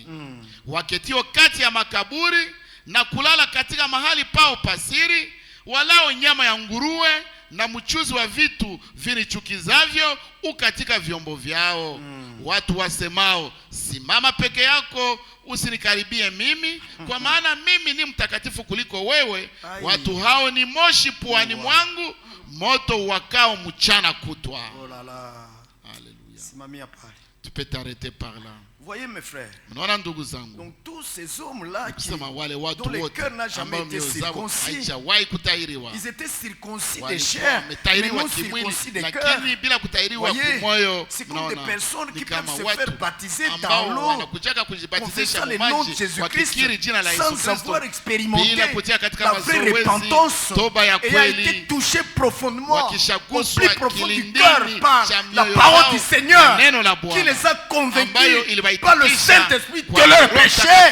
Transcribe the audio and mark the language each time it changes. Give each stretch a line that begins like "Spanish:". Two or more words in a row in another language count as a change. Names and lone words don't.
Swahili: Waketio kati ya makaburi na kulala katika mahali pao pasiri, walao nyama ya nguruwe na mchuzi wa vitu vinichukizavyo katika vyombo vyao. Watu wasemao, simama peke yako, usinikaribie mimi, kwa maana mimi ni mtakatifu kuliko wewe. Watu hao ni moshi puani mwangu, moto wakao mchana kutwa.
French: Oh là là. Alléluia.
Swahili: Simamia pale.
French: Tu peux t'arrêter par là. Voyez mes frères.
Swahili: Mnaona ndugu zangu?
French: Donc tous ces hommes-là qui dont le cœur n'a jamais été circoncis, ils étaient circoncis de chair, mais non circoncis de cœur. Voyez, c'est comme des personnes qui peuvent se faire baptiser dans l'eau, confessant le nom de Jésus-Christ, sans avoir expérimenté la vraie repentance, ayant été touché profondément, au plus profond du cœur par la parole du Seigneur, qui les a convaincus par le Saint-Esprit de leur péché,